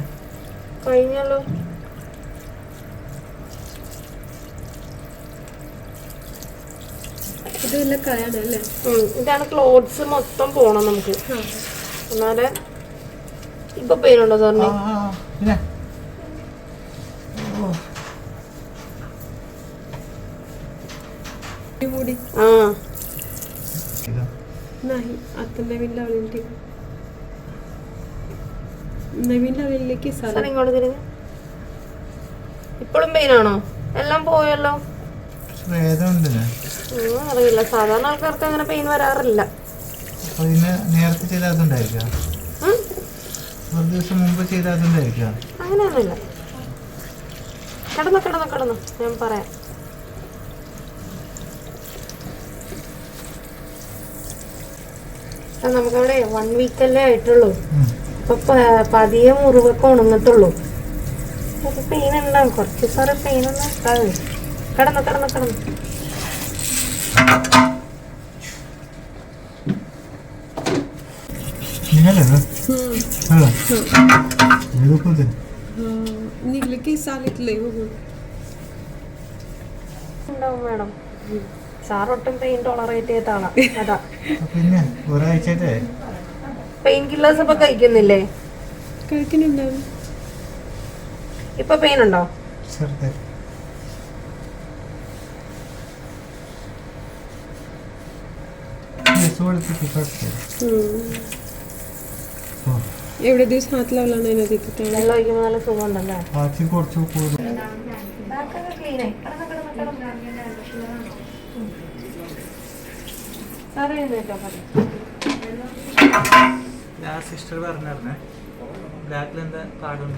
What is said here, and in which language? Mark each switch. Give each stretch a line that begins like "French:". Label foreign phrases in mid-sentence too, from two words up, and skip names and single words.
Malayalam: കഴിഞ്ഞല്ലോ. ഇതെല്ലാം കളയാനല്ലേ? ഇതാണ് ക്ലോത്ത്സ് മൊത്തം പോണം നമുക്ക്. എന്നാല് ഇപ്പൊ പെയിൻ ഉണ്ടോ സാറിന്? പിന്നെ
Marathi: मुडी नाही आता नवीन लावलेली ठीक. नवीन लावलेले केस
Malayalam: സാർ ഇങ്ങോട്ട് തിരിഞ്ഞ്. ഇപ്പോഴും പെയിൻ ആണോ? എല്ലാം പോയല്ലോ. വേദന ഉണ്ട്. അറിയില്ല, സാധാരണ ആൾക്കാർക്ക് അങ്ങനെ പെയിൻ വരാറില്ല. നേരത്തെ ചെയ്ത അതുണ്ടായിരിക്കാം. ഒരു ദിവസം മുമ്പ് ചെയ്ത അതുണ്ടായിരിക്കാം. അങ്ങനെയൊന്നുമില്ല. കിടന്നു കിടന്നു കിടന്നു ഞാൻ പറയാം. നമുക്കവിടെ 1 വീക്കല്ലേ ആയിട്ടുള്ളൂ. അപ്പൊ പതിയെ മുറിവൊക്കെ ഉണങ്ങത്തുള്ളൂ. അപ്പൊ പെയിൻ ഉണ്ടാവും. കുറച്ച് സാറ് പെയിൻ ഒന്നും ഉണ്ടാവും. കിടന്നു കിടന്നു കിടന്നു.
Marathi: निघले केस आलेतले बघून
Malayalam: ഉണ്ടാവും മേഡം. സാർ ഒട്ടും
English: pain tolerate
Malayalam: ചെയ്ത ആളാ. അതാ പിന്നെ ഒരാഴ്ചയായിട്ടേ
English: pain killers
Malayalam: ഇപ്പൊ കഴിക്കുന്നില്ലേ? കഴിക്കുന്നുണ്ടാവും. ഇപ്പൊ പെയിൻ ഉണ്ടോ? ചെറുതായി.
Marathi: एवढे दिवस हात लावला नाही ना तिथे तेवढं.
Malayalam: വെള്ളം ഒഴിക്കുമ്പോൾ നല്ല സുഖം ഉണ്ടല്ലേ? ആദ്യം കുറച്ച് കൂടുതൽ ക്ലീനായി. സാറേ എഴുന്നേറ്റോ? ഞാൻ സിസ്റ്റർ പറഞ്ഞേ ബ്ലാക്കിൽ എന്താ പാടുണ്ട്.